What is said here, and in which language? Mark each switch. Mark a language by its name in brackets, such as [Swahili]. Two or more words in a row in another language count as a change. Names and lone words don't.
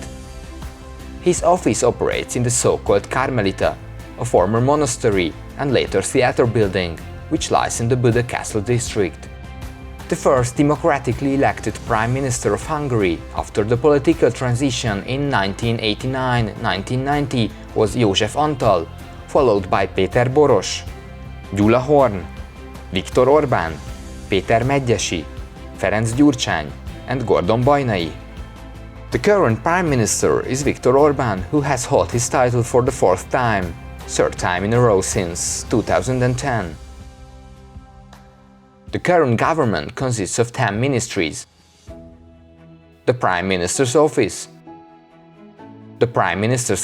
[English] His office operates in the so-called Carmelita, a former monastery and later theatre building, which lies in the Buda Castle district. The first democratically elected Prime Minister of Hungary after the political transition in 1989-1990 was József Antal, followed by Péter Boros, Gyula Horn, Viktor Orbán, Péter Medgyessy, Ferenc Gyurcsány, and Gordon Bajnai. The current Prime Minister is Viktor Orbán, who has held his title for the fourth time, third time in a row since 2010. The current government consists of 10 ministries: the Prime Minister's Office, the Prime Minister's